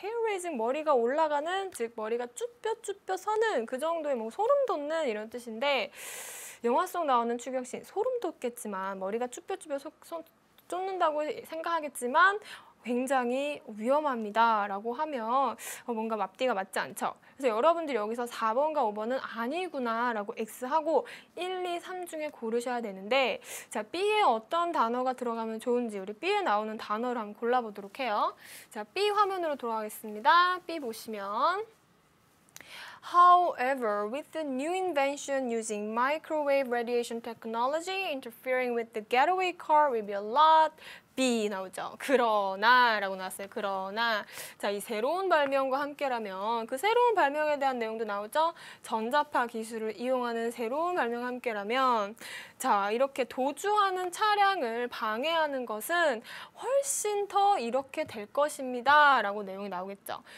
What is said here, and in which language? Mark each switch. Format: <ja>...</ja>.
<ko>hair raising 머리가 올라가는 즉 머리가 쭈뼛쭈뼛 서는 그 정도의 뭐 소름 돋는 이런 뜻인데 영화 속 나오는 추격신 소름 돋겠지만 머리가 쭈뼛쭈뼛 쫓는다고 생각하겠지만 굉장히 위험합니다 라고 하면 뭔가 앞뒤가 맞지 않죠. 그래서 여러분들이 여기서 4번과 5번은 아니구나 라고 X하고 1, 2, 3 중에 고르셔야 되는데 자, B에 어떤 단어가 들어가면 좋은지 우리 B에 나오는 단어를 한번 골라보도록 해요. 자, B 화면으로 돌아가겠습니다.</ko> <en>B</en> <ko>보시면</ko> <en>However, with the new invention using microwave radiation technology, interfering with the getaway car will be a lot B</en> <ko>나오죠. 그러나 라고 나왔어요. 그러나 자, 이 새로운 발명과 함께라면 그 새로운 발명에 대한 내용도 나오죠. 전자파 기술을 이용하는 새로운 발명과 함께라면 자, 이렇게 도주하는 차량을 방해하는 것은 훨씬 더 이렇게 될 것입니다 라고 내용이 나오겠죠.</ko>